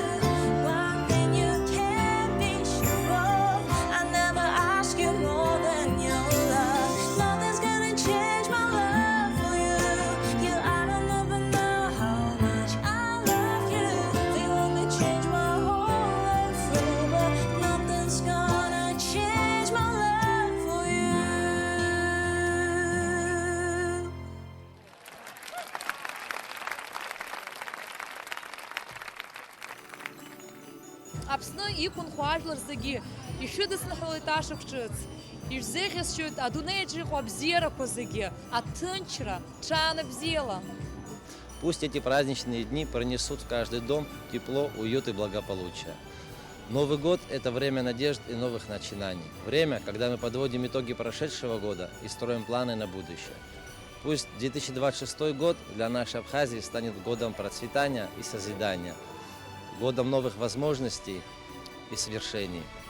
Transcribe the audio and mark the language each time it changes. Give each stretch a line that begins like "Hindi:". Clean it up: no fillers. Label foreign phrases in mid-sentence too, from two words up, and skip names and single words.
English: One thing you can be sure of, I never ask you more than your love. Nothing's gonna change my love for you. You ought to know by now how much I love you. They want me change my whole life through, but nothing's gonna change my love for you.
Abkhazian: Аԥсны иқәынхо ажәлар зегьы ишәыдысныҳәалоит ашықәҿыц, ишәзеиӷьасшьоит адунеиаҿ иҟоу абзиарақәа зегьы, аҭынчра, ҽаанбзиала.
Russian: Пусть эти праздничные дни принесут в каждый дом тепло, уют и благополучие. Новый год – это время надежд и новых начинаний. Время, когда мы подводим итоги прошедшего года и строим планы на будущее. Пусть 2026 год для нашей Абхазии станет годом процветания и созидания, годом новых возможностей и свершений.